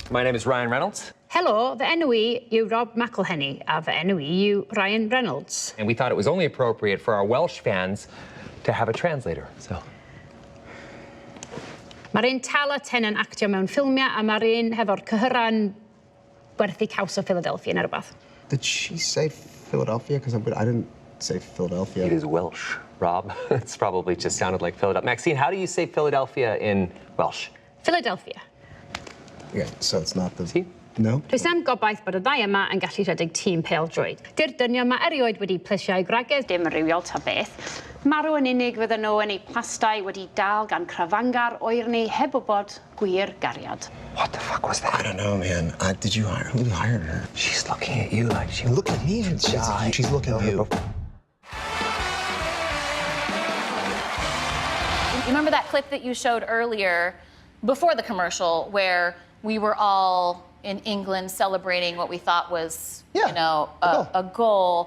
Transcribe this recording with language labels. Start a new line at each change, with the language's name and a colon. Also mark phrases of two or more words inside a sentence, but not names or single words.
English: My name is Ryan Reynolds,
Welsh: Helo, fy enw I yw Rob McElhenney, a fy enw I yw Ryan Reynolds.
English: and we thought it was only appropriate for our Welsh fans to have a translator, so.
Welsh: Mae'r un tal at hyn yn actio mewn ffilmiau a mae'r un hefo'r cyhyran werthu caws o Philadelphia neu rhywbeth.
English: Did she say Philadelphia? Because I didn't say Philadelphia. It is Welsh, Rob. It's probably just sounded like Philadelphia. Maxine, how do you say Philadelphia in Welsh? Philadelphia. Yeah, so it's not the... See? No?
Welsh: Rwy sam gobaith bod y ddau yma yn gallu rhedeg tîm pêl-droed. Di'r dynion mae erioed wedi plesiau gwragedd dim yn rywiol ta beth. Marw yn unig fydden nhw yn eu plastau wedi dal gan crafangar oerni heb wybod gwir gariad.
English: What the fuck was that? I don't know, man. Who hired her? She's looking at you like she... Look at me. She's looking at you. You remember that clip that you showed earlier, before the commercial, where we were all in England celebrating what we thought was, a goal.